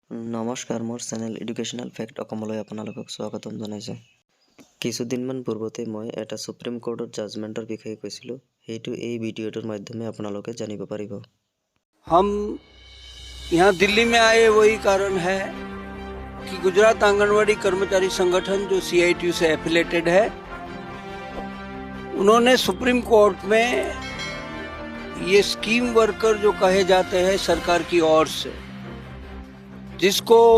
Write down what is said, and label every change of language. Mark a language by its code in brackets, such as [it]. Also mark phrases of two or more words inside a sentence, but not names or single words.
[as] নমস্কাৰ, মোৰ চেনেল এডুকেশ্যনেল ফেক্ট অসমলৈ আপোনালোকক স্বাগতম জনাইছোঁ। কিছুদিনমান পূৰ্বতে মই এটা সুপ্ৰিম কোৰ্টৰ জাজমেণ্টৰ বিষয়ে কৈছিলোঁ, সেইটো এই ভিডিঅ'টোৰ মাধ্যমে আপোনালোকে জানিব পাৰিব। [hi] हम यहाँ दिल्ली में आए वही कारण है कि गुजरात आंगनवाड़ी कर्मचारी संगठन जो CITU से एफिलेटेड है, उन्होंने सुप्रीम कोर्ट में ये स्कीम वर्कर जो कहे जाते हैं सरकार की ओर से, जिसको